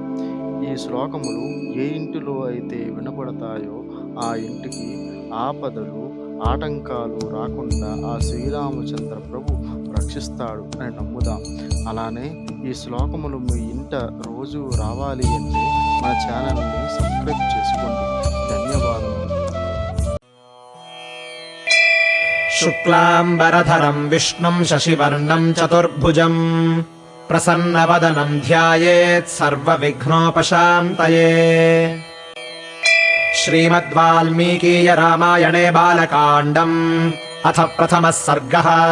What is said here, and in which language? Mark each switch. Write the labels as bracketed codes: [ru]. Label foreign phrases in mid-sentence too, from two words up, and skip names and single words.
[te] ఈ శ్లోకములు ఏ ఇంటిలో అయితే వినబడతాయో ఆ ఇంటికి ఆపదలు ఆటంకాలు రాకుండా ఆ శ్రీరామచంద్ర ప్రభు రక్షిస్తాడు అని నమ్ముదాం. అలానే ఈ శ్లోకములు మీ ఇంట రోజు రావాలి అంటే మన ఛానల్ని సబ్స్క్రైబ్ చేసుకోండి. ధన్యవాదములు. [sa] शुक्लाम्बरधरम् विष्णुम् शशिवर्णम् चतुर्भुजम् प्रसन्नवदनम् ध्यायेत् सर्वविघ्नोपशान्तये। श्रीमद्वाल्मीकीय रामायणे बालकाण्डम् अथ प्रथमः सर्गः।